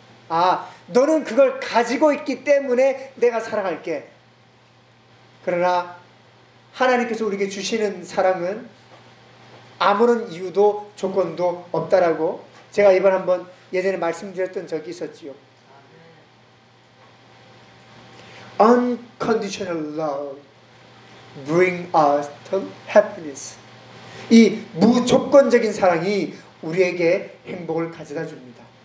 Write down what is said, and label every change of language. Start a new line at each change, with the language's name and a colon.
Korean: 아, 너는 그걸 가지고 있기 때문에 내가 사랑할게. 그러나 하나님께서 우리에게 주시는 사랑은 아무런 이유도 조건도 없다라고 제가 이번 한번 예전에 말씀드렸던 적이 있었지요.
English: Unconditional love bring us to happiness.
Korean: 이 무조건적인 사랑이 우리에게 행복을 가져다 줍니다.